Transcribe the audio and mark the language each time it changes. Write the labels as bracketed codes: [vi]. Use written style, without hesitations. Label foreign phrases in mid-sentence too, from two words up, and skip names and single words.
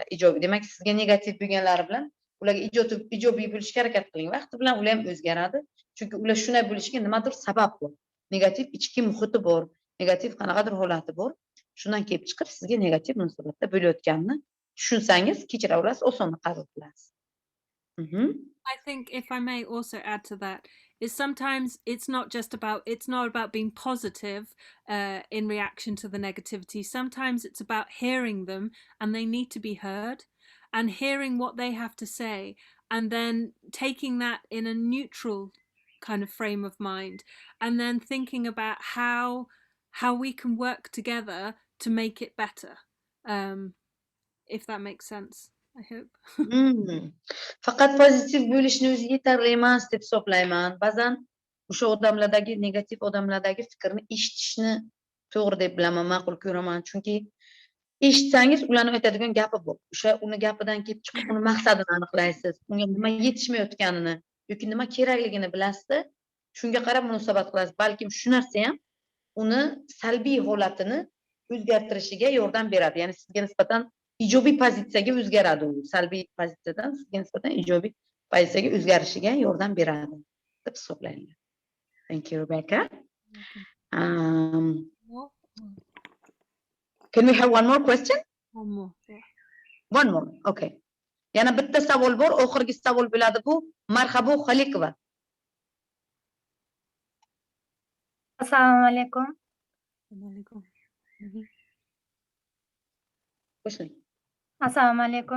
[uz] Ijobiy, demak, sizga negativ bo'lganlari bilan ularga ijobiy bo'lishga harakat qiling. Vaqti bilan ular ham o'zgaradi. Chunki ular shunday bo'lishiga nimadir sabab bor. Negativ ichki muhiti bor, negativ qanaqadir holati bor. Shundan kelib chiqib sizga negativ munosabatda bo'layotganini tushunsangiz, kechira olasiz, osonda qabul qilasiz. [en] I think, if I may also add to that, is sometimes it's not about being positive in reaction to the negativity. Sometimes it's about hearing them, and they need to be heard, and hearing what they have to say and then taking that in a neutral kind of frame of mind, and then thinking about how we can work together to make it better, if that makes sense. I hope. [uz] Faqat pozitiv bo'lishni o'zi yetarli emas deb hisoblayman. Ba'zan o'sha odamlardagi negativ odamlardagi fikrni eshitishni to'g'ri deb bilaman, ma'qul ko'raman. Chunki eshitsangiz ularning aytadigan gapi bor. O'sha uni gapidan kelib chiqib uni maqsadini aniqlaysiz. Unga nima yetishmayotganini yoki nima kerakligini bilasiz. Shunga qarab munosabat qilasiz. Balkim shu narsa ham uni salbiy holatini o'zgartirishiga yordam beradi. Ya'ni sizga nisbatan ijobiy pozitsiyaga o'zgaradi u. Salbiy pozitsiyadan sizga nisbatan ijobiy pozitsiyaga o'zgarishiga yordam beradi deb hisoblayman. [en] Thank you, Rebecca. Can we have one more question? One more. Yeah. One more. Okay. [uz] Yana bitta savol bor, oxirgi savol bo'ladi bu. Marhabo Xalikova. [ar] Assalomu alaykum. Assalomu alaykum.